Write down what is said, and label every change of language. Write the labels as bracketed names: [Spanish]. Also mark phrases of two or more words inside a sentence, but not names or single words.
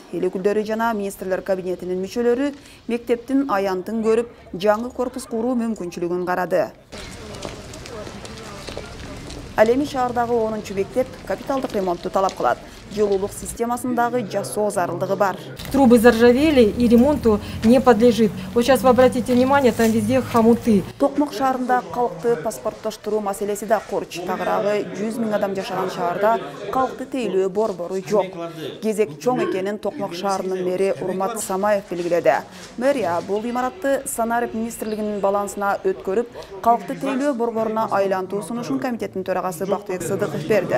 [Kyrgyz] Эл өкүлдөрү жана министрлер кабинетинин мүчөлөрү мектептин аянтын көрүп, жаңы корпус куруу мүмкүнчүлүгүн карады. Ал эми шаардагы 10-чу мектеп капиталдык ремонтту талап кылат. Жылуулук системасындагы жасоо зарылдыгы бар. [Russian] Трубы заржавели и ремонту не подлежит. Вот сейчас вы обратите внимание, там везде хомуты. [Kyrgyz] Токмок шаарында калкты паспорттоштуруу маселеси да корч. Тагыраагы 100 000 адам жашаган шаарда калкты тейлөө борбору жок. Кезек чоң экенин Токмок шаарынын мэри Урмат Самаев белгиледи. Мэрия бул имаратты Санарып министрлигинин балансына өткөрүп, калкты тейлөө борборуна айлантуу сунушун комитеттин төрагасы Бактыбек Сыдыков берди.